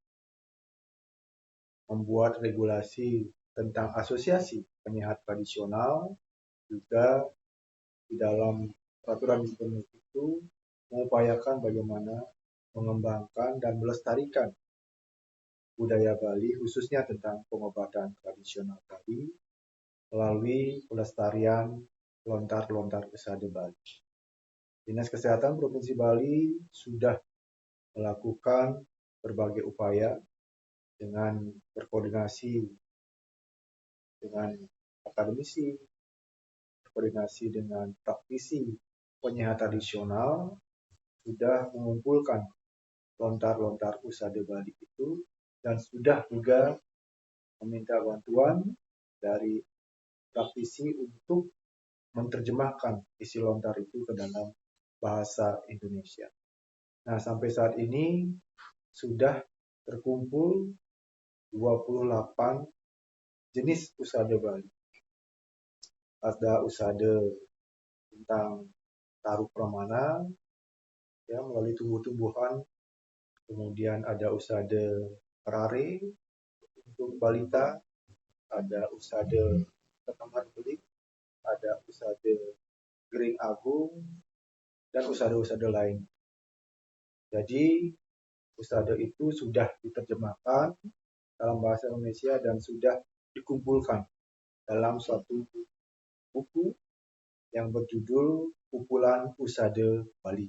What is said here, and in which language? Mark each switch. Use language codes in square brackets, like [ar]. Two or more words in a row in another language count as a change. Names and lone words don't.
[id] membuat regulasi tentang asosiasi penyehat tradisional, juga di dalam peraturan gubernur itu mengupayakan bagaimana mengembangkan dan melestarikan budaya Bali, khususnya tentang pengobatan tradisional Bali, melalui pelestarian lontar-lontar usade Bali. Dinas Kesehatan Provinsi Bali sudah melakukan berbagai upaya dengan berkoordinasi dengan akademisi, berkoordinasi dengan praktisi penyehat tradisional, sudah mengumpulkan lontar-lontar usade Bali itu dan sudah juga meminta bantuan dari praktisi untuk menerjemahkan isi lontar itu ke dalam bahasa Indonesia. Nah, sampai saat ini sudah terkumpul 28 jenis usade Bali. Ada usade tentang taruh pramana, ya, melalui tumbuh-tumbuhan. Kemudian ada usade rare untuk balita, ada usade ketangan belik, ada usade gering agung, dan usade-usade lain. Jadi, usade itu sudah diterjemahkan dalam bahasa Indonesia dan sudah dikumpulkan dalam suatu buku yang berjudul Kumpulan Usade Bali.